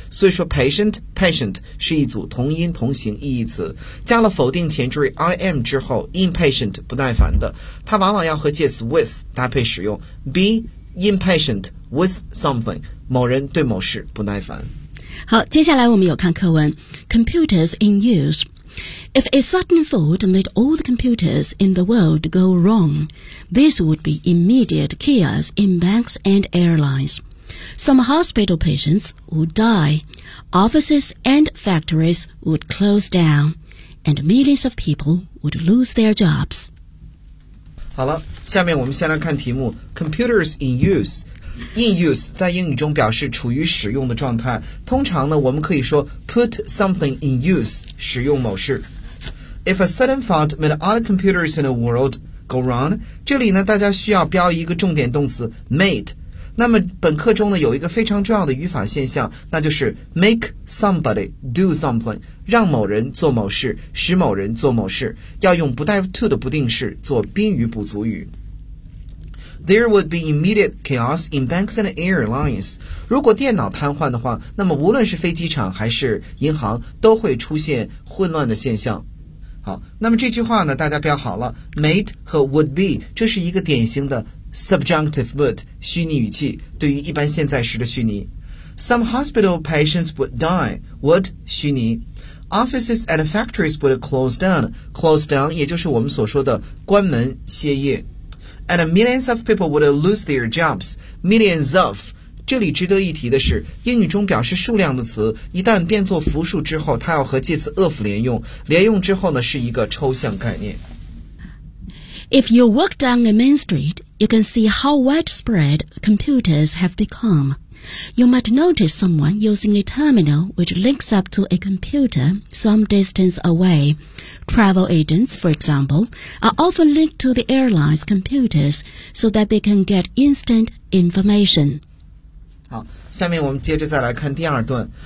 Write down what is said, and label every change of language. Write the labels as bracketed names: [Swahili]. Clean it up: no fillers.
[Chinese] 所以说 patient patient 是一组同音同形异义词，加了否定前缀 im 之后， impatient 不耐烦的，它往往要和介词 with 搭配使用， [English] be impatient with something， [Chinese] 某人对某事不耐烦。好，接下来我们有看课文。 [English] computers in useIf a sudden fault made all the computers in the world go wrong, this would be immediate chaos in banks and airlines. Some hospital patients would die, offices and factories would close down, and millions of people would lose their jobs. [Chinese] 好了，下面我们先来看题目。 [English] Computers in use。 [Chinese] In use 在英语中表示处于使用的状态，通常呢我们可以说 [English] put something in use， [Chinese] 使用某事。 [English] If a sudden fault made all the computers in the world go wrong， [Chinese] 这里呢大家需要标一个重点动词 [English] made。 [Chinese] 那么本课中呢有一个非常重要的语法现象，那就是 [English] make somebody do something， [Chinese] 让某人做某事，使某人做某事，要用不带 to 的不定式做宾语补足语。 [English] There would be immediate chaos in banks and airlines. [Chinese] 如果电脑瘫痪的话，那么无论是飞机场还是银行都会出现混乱的现象。好，那么这句话呢大家标好了， made 和 would be， 这是一个典型的 subjunctive would 虚拟语气，对于一般现在时的虚拟。 [English] Some hospital patients would die， would [Chinese] 虚拟。 [English] Offices and factories would close down， close down [Chinese] 也就是我们所说的关门歇业。 [English] And millions of people would lose their jobs. Millions of. [Chinese] 这里值得一提的是，英语中表示数量的词，一旦变作复数之后，它要和介词 of 连用。连用之后呢，是一个抽象概念。 [English] If you walk down the main street, you can see how widespread computers have become. You might notice someone using a terminal which links up to a computer some distance away. Travel agents, for example, are often linked to the airline's computers so that they can get instant information. [Chinese] 好，下面我们接着再来看第二段。